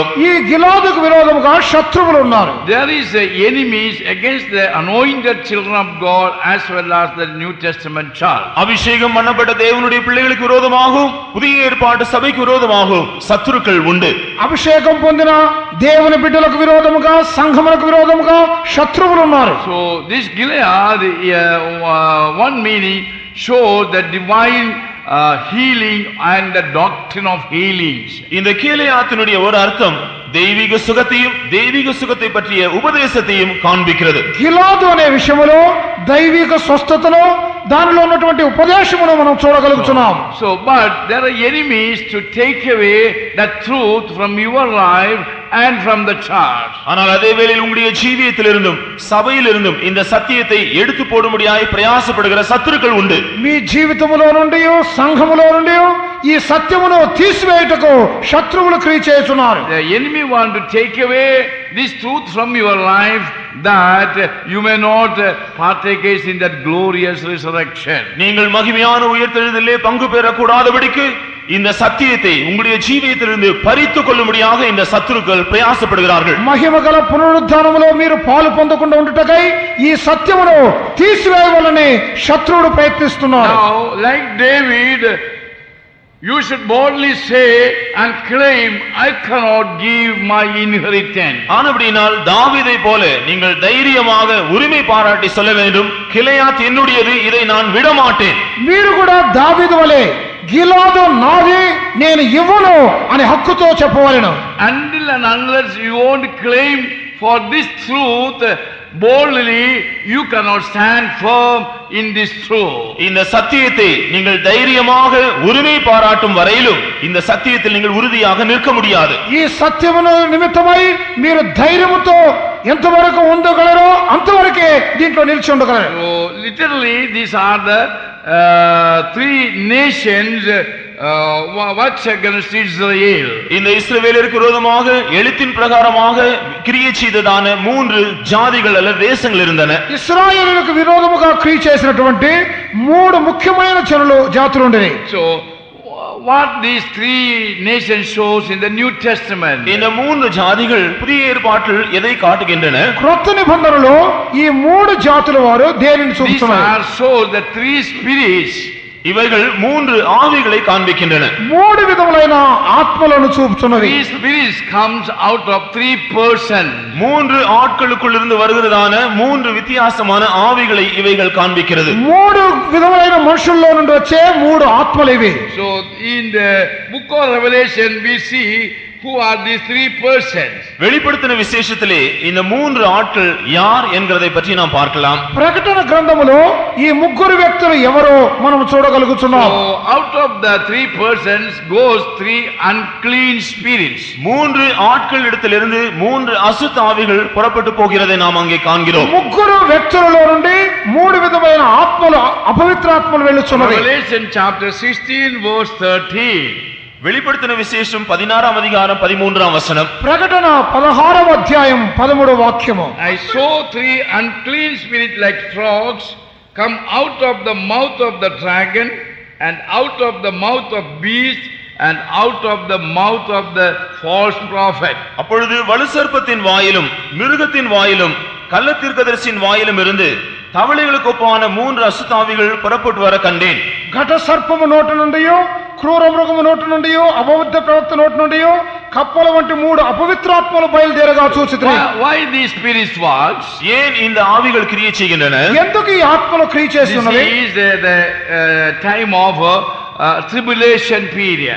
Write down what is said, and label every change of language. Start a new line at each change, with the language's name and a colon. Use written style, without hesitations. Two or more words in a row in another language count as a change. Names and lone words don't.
Telugu: ఈ గిలాదుకు విరోధముగా శత్రువులు ఉన్నారు.
English: There is enemies against the anointed children of God as well as the New Testament church.
Tamil: அபிஷேகம் பண்ணப்பட்ட தேவனுடைய பிள்ளைகளுக்கு விரோதமாகவும் புதிய ஏற்பாட்டு சபைக்கு விரோதமாகவும் சத்துருக்கள் உண்டு.
Telugu: అభిషేకం పొందిన దేవుని బిడ్డలకు విరోధముగా, సంఘములకు విరోధముగా శత్రువులు ఉన్నారు.
English: So this Gilead, one meaning shows the divine healing and the doctrine of healings.
Tamil: இந்த கீலேயாத்தினுடைய ஒரு அர்த்தம் தெய்வீக சுகத்தையும் தெய்வீக சுகத்தை பற்றிய உபதேசத்தையும் காண்பிக்கிறது.
Telugu: గిలాదు అనే విషయములో దైవిక స్వస్థతను, దానిలో ఉన్నటువంటి ఉపదేశమును మనం చూడగలుగుతున్నాం.
English: So but there are enemies to take away the truth from your life and from the church.
Tamil: ஆனால் அதே வேளையில் உங்களுடைய ஜீவியத்திலிருந்தும் சபையிலிருந்தும் இந்த சத்தியத்தை எடுத்து போடும்படியாய் பிரயாசப்படுகிற சத்துருக்கள் உண்டு.
Telugu: మీ జీవితములో నుండి, సంఘములో నుండి ఈ సత్యమును తీసివేయుటకు శత్రువులు క్రియ చేస్తున్నారు.
English: The enemy want to take away this truth from your life, that you may not partakers in that glorious resurrection.
Tamil: நீங்கள் மகிமையான உயிர்த்தெழுதலிலே பங்கு பெறக்கூடாதபடிக்கு இந்த சத்தியத்தை உங்களுடைய ஜீவியத்திலிருந்து பறித்துக் கொள்ளும்படியாக இந்த சத்துருக்கள் பிரயாசப்படுகிறார்கள்.
Telugu: మహిమగల పునరుద్ధానములో మీరు పాలు పొందకుండా ఉండుటకై ఈ సత్యమును తీసివేయవలెనని శత్రువుడు ప్రయత్నిస్తున్నాడు.
English: Now, like David, you should boldly say and claim, I cannot give my inheritance.
Tamil: ஆனபடியால் தாவீதை போல நீங்கள் தைரியமாக உரிமை பாராட்டி சொல்ல வேண்டும், கிளையாத் என்னுடையது, இதை நான் விட மாட்டேன்.
Telugu: మీరు కూడా దావీదు వలె గిలాదు నాది నేను ఇవ్వను అని హక్కుతో చెప్పవలెను.
English: Until and unless you won't claim for this truth boldly, you cannot stand firm in this truth.
Tamil: இந்த சத்தியத்தை நீங்கள் தைரியமாக உரிமை பாராட்டும் வரையிலும் இந்த சத்தியத்தில் நீங்கள் உறுதியாக நிற்க முடியாது.
Telugu: ఈ సత్యమును నిమిత్తమై మీరు ధైర్యముతో ఎంతవరకు ఉండగలరో అంతవరకే దీంట్లో నిలిచి ఉండగలరు.
English: So literally these are the three nations works against Israel.
Tamil: இந்த இஸ்ரவேலருக்கு விரோதமாக எழுத்தின் பிரகாரமாக கிரியை செய்ததான மூன்று ஜாதிகள் அல்லது தேசங்கள் இருந்தன.
Telugu: ఇశ్రాయేలులకు విరోధముగా క్రియ చేసినటువంటి మూడు ముఖ్యమైన జాతులు ఉండేవి.
English: So what these three nations shows in the New Testament?
Tamil: இந்த மூன்று ஜாதிகள் புதிய ஏற்பாட்டில் எதை காட்டுகின்றன?
Telugu: క్రొత్త నిబంధనలో ఈ మూడు జాతుల వారు దేనిని
English: These
Telugu: చూపుతున్నారు?
English: are shows the three spirits.
Tamil: இவைகள் மூன்று ஆவிகளை காண்பிக்கின்றன.
Telugu: మూడు విధములైన ఆత్మలను చూపుతున్నవి.
English: Three spirits comes out of three persons.
Tamil: மூன்று ஆட்களுக்குள் இருந்து வருகிறதான மூன்று வித்தியாசமான ஆவிகளை இவைகள் காண்பிக்கிறது.
Telugu: మూడు విధములైన మనుషుల్లో నుండి వచ్చే మూడు ఆత్మలు ఇవి.
English: So in the book of Revelation we see who are these three persons.
Tamil: வெளிப்படுத்தின விசேஷத்திலே இந்த மூன்று ஆட்கள் யார் என்கிறதை பற்றி நாம் பார்க்கலாம்.
Telugu: ప్రకటన గ్రంథములో ఈ ముగ్గురు వ్యక్తులు ఎవరో మనం చూడగలుగుతున్నాం.
English: So out of the three persons goes three unclean spirits.
Tamil: மூன்று ஆட்கள் இடத்திலிருந்து மூன்று அசுத்த ஆவிகள் புறப்பட்டு போகிறதை நாம் அங்கே காண்கிறோம்.
Telugu: ముగ్గురు వ్యక్తులలో నుండి మూడు విధమైన ఆత్మలు అపవిత్రాత్మలు వెళ్ళుచున్నవి.
English: Revelation chapter 16 verse 13.
Tamil: வெளிப்படுத்தின விசேஷம் 16ஆம் அதிகாரம் 13ஆம் வசனம்.
Telugu: ప్రకటన 16వ అధ్యాయం 13వ వాక్యము.
English: I saw three unclean spirits like frogs come out of the mouth of the dragon and out of the mouth of beast and out of the mouth of the false prophet.
Tamil: அப்பொழுது வலுசர்ப்பத்தின் வாயிலும் மிருகத்தின் வாயிலும் கள்ளத்தீர்க்கதரிசியின் வாயிலும் இருந்து தவளைகளுக்கு ஒப்பான மூன்று அசுத்தாவிகள் புறப்பட்டு வர கண்டேன்.
Telugu: ఘట సర్పము నోటి నుండి, క్రూర మృగము నోటి నుండి, అపవిత్ర ప్రవక్త నోటి నుండి కప్పల వంటి మూడు అపవిత్రాత్మలు బయలుదేరగా చూచితిని.
English: Why these spirits works?
Tamil: ஏன் இந்த ஆவிகள் கிரியை செய்கின்றன?
Telugu: ఎందుకు ఈ ఆత్మలు క్రియ చేస్తున్నవి?
English: This is the time of tribulation period.